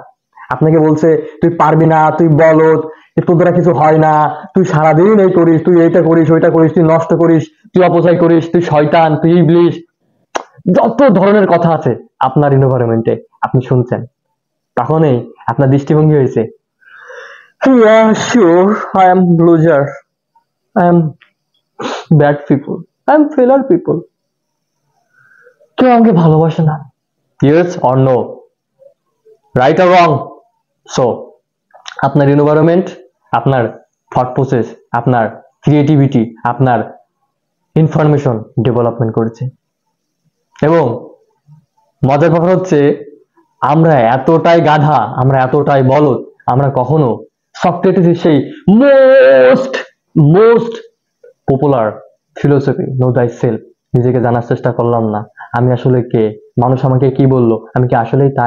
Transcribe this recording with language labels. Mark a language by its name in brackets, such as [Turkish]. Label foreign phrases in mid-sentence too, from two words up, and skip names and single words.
[Bangla] আপনাকে বলছে তুই পারবি না, তুই বলদ, তোর দ্বারা কিছু হয় না, তুই সারাদিন এই করিস, তুই এইটা করিস, ওইটা করিস, তুই নষ্ট করিস, তুই অপচয় করিস, তুই শয়তান, তুই ইবলিশ, যত ধরনের কথা আছে আপনার এনভায়রনমেন্টে আপনি শুনছেন। তখনই আপনার দৃষ্টিভঙ্গি হয়েছে, [English] yeah, sure, I am loser, I am bad people, I am failure people, [Bangla] কেউ আমাকে ভালোবাসে না। [English] Yes or no, right or wrong? [Bangla] So আপনার এনভায়রনমেন্ট আপনার [English] thought process, [Bangla] আপনার ক্রিয়েটিভিটি, আপনার [English] information development [Bangla] করেছে। এবং মজার কথা হচ্ছে আমরা এতটাই গাধা, আমরা এতটাই বলদ, আমরা কখনো সক্রেটিসের সেই [English] most most popular philosophy know thy self, [Bangla] নিজেকে জানার চেষ্টা করলাম না, আমি আসলে কে, মানুষ আমাকে কি বললো, আমি কি আসলেই তাই।